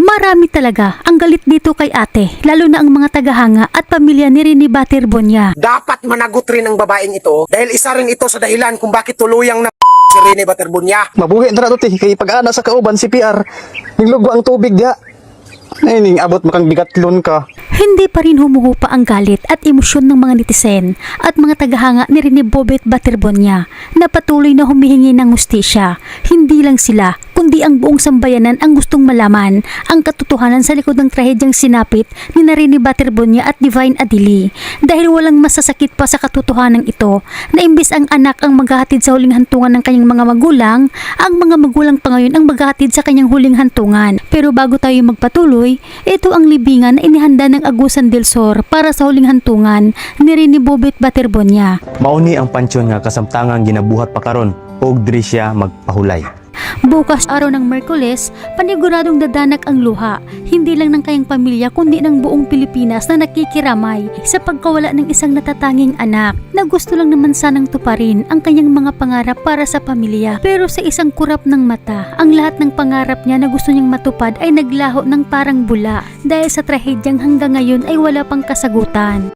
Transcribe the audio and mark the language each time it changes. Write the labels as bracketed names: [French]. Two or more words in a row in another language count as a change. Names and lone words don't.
[Filipino] Marami talaga ang galit dito kay ate, lalo na ang mga tagahanga at pamilya ni Rene Baterbonia. Dapat managot rin ang babaeng ito dahil isa rin ito sa dahilan kung bakit tuluyang na si Rene Baterbonia. [Cebuano] Mabuhi na to kay pag-ana sa kauban si PR. Ninglugo ang tubig diha. Ay ning abot makang bigatlon ka. [Filipino] Hindi pa rin humuhupa ang galit at emosyon ng mga netizen at mga tagahanga ni Rene Bobet Baterbonia na patuloy na humihingi ng hustisya. Hindi lang sila, kundi ang buong sambayanan ang gustong malaman ang katotohanan sa likod ng trahedyang sinapit ni Rene Baterbonia at Divine Adili. Dahil walang masasakit pa sa katotohanan ito na imbis ang anak ang maghahatid sa huling hantungan ng kanyang mga magulang, ang mga magulang pa ngayon ang maghahatid sa kanyang huling hantungan. Pero bago tayo magpatuloy, ito ang libingan na inihanda ng Agusan del Sur para sa huling hantungan ni Rene Bobet Baterbonia. [Cebuano] Mauni ang pansyon nga kasamtangang ginabuhat pa karon og diri siya magpahulay. [Filipino] Bukas araw ng Merkules, paniguradong dadanak ang luha, hindi lang ng kanyang pamilya kundi ng buong Pilipinas na nakikiramay sa pagkawala ng isang natatanging anak na gusto lang naman sanang tuparin ang kanyang mga pangarap para sa pamilya. Pero sa isang kurap ng mata, ang lahat ng pangarap niya na gusto niyang matupad ay naglaho ng parang bula dahil sa trahedyang hanggang ngayon ay wala pang kasagutan.